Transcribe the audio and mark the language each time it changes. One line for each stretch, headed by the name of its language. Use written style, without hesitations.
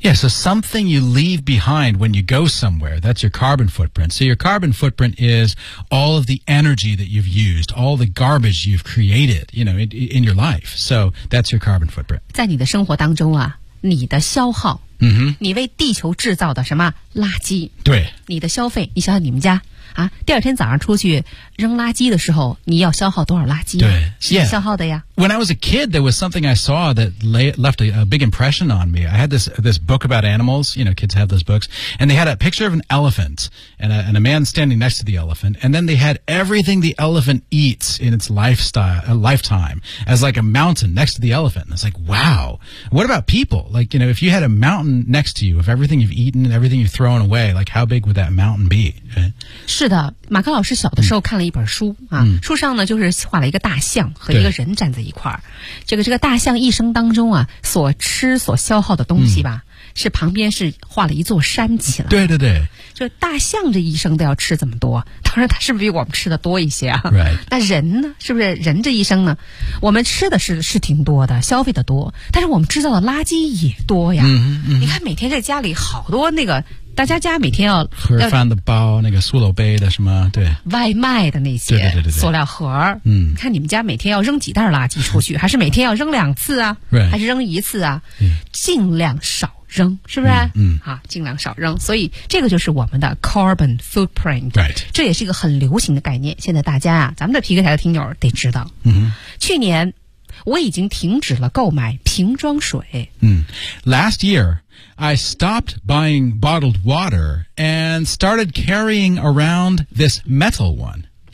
English: Yeah, so something you leave behind when you go somewhere, that's your carbon footprint. So your carbon footprint is all of the energy that you've used, all the garbage you've created, you know, in your life. So that's your carbon footprint.
Chinese: 在你的生活当中啊你的消耗、 mm-hmm. 你为地球制造的什么垃圾对你的消费你想想你们家啊，第二天早上出去扔垃圾的时候，你要消耗多少垃圾？对，是要消耗的呀。
English: Yeah. When I was a kid, there was something I saw that left a big impression on me. I had this book about animals. You know, kids have those books, and they had a picture of an elephant and a man standing next to the elephant, and then they had everything the elephant eats in its lifetime as like a mountain next to the elephant. And it's like, wow. What about people? Like, you know, if you had a mountain next to you of everything you've eaten and everything you've thrown away, like how big would that mountain be?
Chinese: 是的，马克老师小的时候看了一本书、书上呢就是画了一个大象和一个人站在一块儿。这个大象一生当中啊，所吃所消耗的东西吧、是旁边是画了一座山起来。对对对，这大象这一生都要吃这么多，当然它是不是比我们吃的多一些啊？
English: Right.
Chinese: 那人呢？是不是人这一生呢？我们吃的是挺多的，消费的多，但是我们制造的垃圾也多呀。你看每天在家里好多那个。大家家每天要盒饭的包，那个塑料杯的什么，对，外卖的那些，对对对对，塑料盒，看你们家每天要扔几袋垃圾出去，还是每天要扔两次啊？还是扔一次啊？尽量少扔，是不是？尽量少扔。所以这个就是我们的 carbon footprint，
English: right？
Chinese: 这也是一个很流行的概念。现在大家啊，咱们的皮克台的听友得知道，去年我已经停止了购买瓶装水。
English: Last year. I stopped buying bottled water and started carrying around this metal one.